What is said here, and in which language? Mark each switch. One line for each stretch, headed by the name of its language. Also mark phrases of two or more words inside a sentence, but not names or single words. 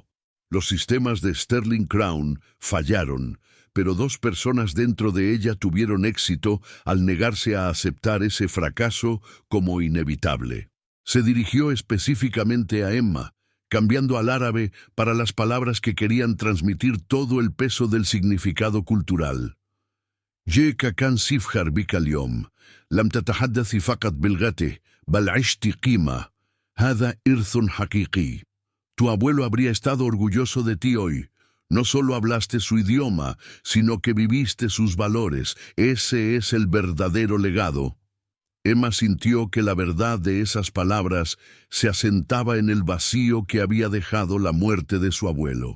Spanish: Los sistemas de Sterling Crown fallaron, pero dos personas dentro de ella tuvieron éxito al negarse a aceptar ese fracaso como inevitable. Se dirigió específicamente a Emma, cambiando al árabe para las palabras que querían transmitir todo el peso del significado cultural.
Arabic: جيك كان سيفخر بك اليوم لم تتحدثي فقط بلغته بل عشت قيمة هذا إرث حقيقي.
Spanish: Tu abuelo habría estado orgulloso de ti hoy. No solo hablaste su idioma, sino que viviste sus valores. Ese es el verdadero legado. Emma sintió que la verdad de esas palabras se asentaba en el vacío que había dejado la muerte de su abuelo.